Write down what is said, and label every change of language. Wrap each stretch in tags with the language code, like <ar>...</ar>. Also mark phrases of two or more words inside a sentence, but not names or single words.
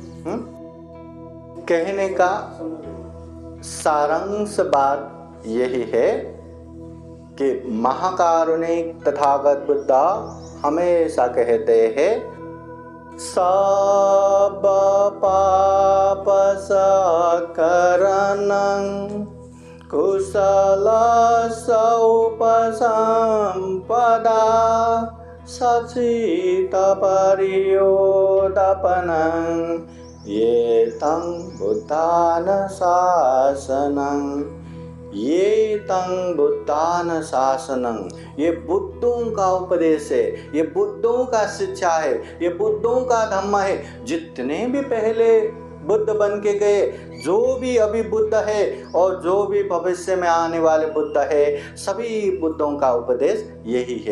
<hi>कहने का सारांश बात यही है कि महाकारुणिक तथागत बुद्ध हमेशा कहते हैं</hi> <pi>सब पाप सकरणं कुशल सौपसंपदा सचित परियोदपनं ये तं बुद्धान शासनं, ये तं बुद्धान शासनं,</pi> <hi>ये बुद्धों का उपदेश है, ये बुद्धों का शिक्षा है, ये बुद्धों का धम्म है। जितने भी पहले बुद्ध बन के गए, जो भी अभी बुद्ध है और जो भी भविष्य में आने वाले बुद्ध है, सभी बुद्धों का उपदेश यही है।</hi>